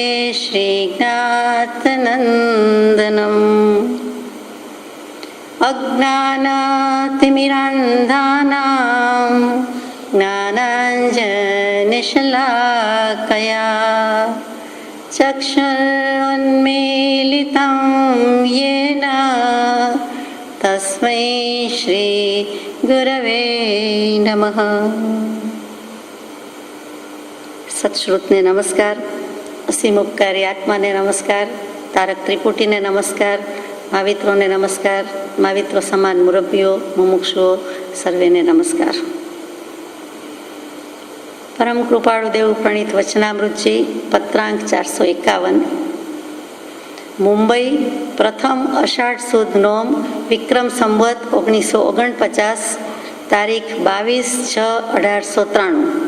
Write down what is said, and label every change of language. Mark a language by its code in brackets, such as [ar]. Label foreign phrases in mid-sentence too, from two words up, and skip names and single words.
[sa] श्रीज्ञातनन्दनम् अज्ञानातिमिरान्धानां ज्ञानाञ्जनशलाकया चक्षुरुन्मीलितं येन तस्मै श्री गुरवे नमः। [gu] સત્શ્રુતને નમસ્કાર, અસીમોપકારી આત્માને નમસ્કાર, તારક ત્રિપુટીને નમસ્કાર, માવિત્રોને નમસ્કાર, माविત્રો સમાન મુરબ્બીઓ, મુમુક્ષુઓ સર્વેને નમસ્કાર। પરમ કૃપાળુ દેવ પ્રણીત વચનામૃતજી પત્રાંક 451। મુંબઈ પ્રથમ અષાઢ સુદ નોમ વિક્રમ સંવત 1949, તારીખ 22/6/1893।